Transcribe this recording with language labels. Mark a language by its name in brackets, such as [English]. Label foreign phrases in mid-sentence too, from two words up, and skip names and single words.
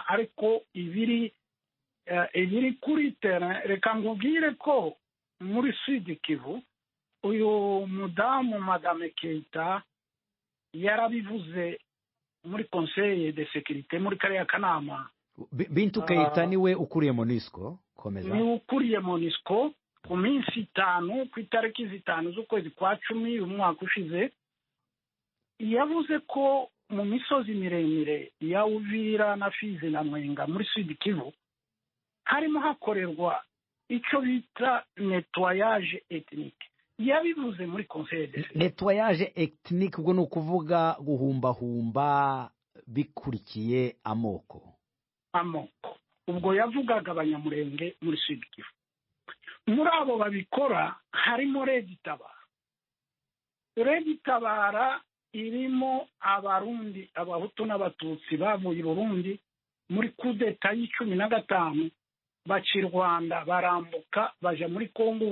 [Kinyarwanda] Ariko ibiri kuri terrain, reka nkubwire ko muri Sud Kivu uyu mudamu Madame Keita yarabivuze muri [French] Conseil de Sécurité, [Kinyarwanda] muri kariya kanama. Bintu Keita niwe ukuriye MONUSCO. Komeza. Ni ukuriye MONUSCO ku minsi 5 ku itariki 5 z'ukwezi kwa 10 umwaka ushize. Yavuze ko mu misozi miremire ya Uvira na Fizi na Mwenga muri Sud Kivu harimo hakorerwa icyo bita [French] nettoyage ethnique. [Kinyarwanda] Yabivuze muri [French] Conseil de Sécurité. Nettoyage ethnique [Kinyarwanda] ubwo ni ukuvuga guhumbahumba bikurikiye amoko. Ubwo yavugaga abanyamurenge muri Sud Kivu. Muri abo babikora harimo Regitabara. Regitabara irimo Abarundi, Abahutu n'Abatutsi bavuye i Burundi muri kudeta y'15 baci Rwanda, barambuka baja muri Kongo.